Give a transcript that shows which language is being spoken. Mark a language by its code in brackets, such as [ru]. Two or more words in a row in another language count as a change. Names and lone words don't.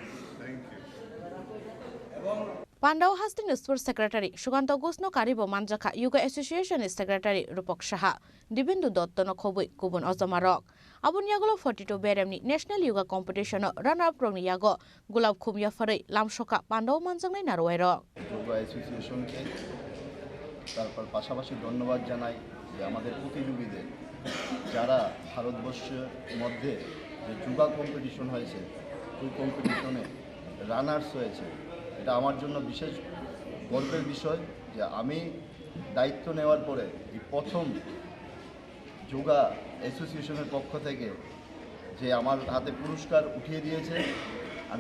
[trp] Pandao Hastini [en] Sports Secretary [trp] Shukanto Ghosh no Karibo Manjaka Yuga [en] Association Secretary [trp] Rupak Shaha Dibindu Dotto no Khobui Kubun Ozomarok Abun Yagolo 42 Beremni [en] National Yoga Competition runner-up [trp] rongni yago Gulab Khum Yafarai Lamshoka Pandao Manjangnai Narwairo [en] yoga associationকে [bn] তারপর পাশাপাশি ধন্যবাদ জানাই যে আমাদের প্রতিযোগীদের যারা ভারতবর্ষের মধ্যে যে [en] yoga competition [bn] হয়েছে ওই কম্পিটিশনে রানার্স হয়েছে এটা আমার জন্য বিশেষ গর্বের বিষয় যে আমি দায়িত্ব নেওয়ার পরে এই প্রথম [en] yoga associationের [bn] পক্ষ থেকে যে আমার হাতে পুরস্কার উঠিয়ে দিয়েছে আমি